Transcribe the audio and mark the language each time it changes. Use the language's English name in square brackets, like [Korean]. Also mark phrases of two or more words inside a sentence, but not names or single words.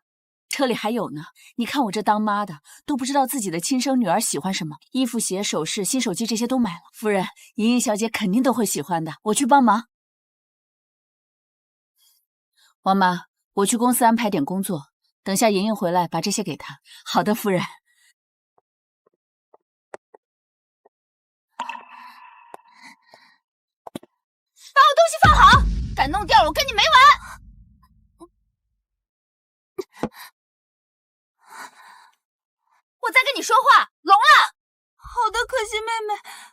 [Chinese] 車裡還有呢，你看我這當媽的都不知道自己的親生女兒喜歡什麼，衣服、鞋、首飾、新手機這些都買了。夫人，瑩瑩小姐肯定都會喜歡的，我去幫忙。王媽，我去公司安排點工作，等下瑩瑩回來把這些給她。好的，夫人。把我東西放好，敢弄掉了我跟你没完！我在跟你說話，聋了！ 妹。